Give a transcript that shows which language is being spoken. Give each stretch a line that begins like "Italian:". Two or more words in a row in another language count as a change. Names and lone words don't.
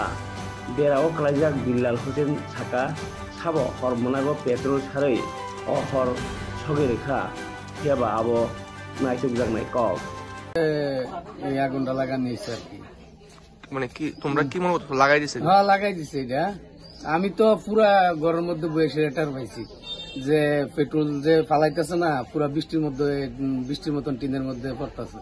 Kok Borok: Derao kelaijak Bilal Hussein saka, sabo hor monago petrol sarai, o hor soge rekha, hiaba abo naisuk jak nai kok.
Bangla: এই আগুনটা লাগানি আর কি মানে কি তোমরা কি মনে করছো লাগাই দিছে? হ্যাঁ লাগাই দিছে এটা। আমি তো পুরা ঘরের মধ্যে বসে এটার পাইছি যে পেট্রোল যে ফালাইতেছে না পুরা বৃষ্টির মতন টিনের মধ্যে পড়তেছে।